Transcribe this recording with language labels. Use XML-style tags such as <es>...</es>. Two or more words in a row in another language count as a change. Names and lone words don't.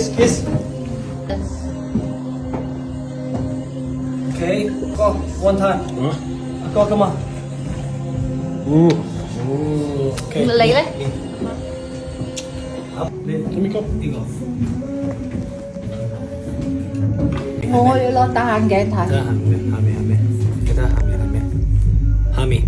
<en>kiss。Okay, go one time. Go come on.</en> <yue>你咧？好，你呢個呢個。我要攞戴眼鏡睇。下面，你睇下面係咩？下面。</yue>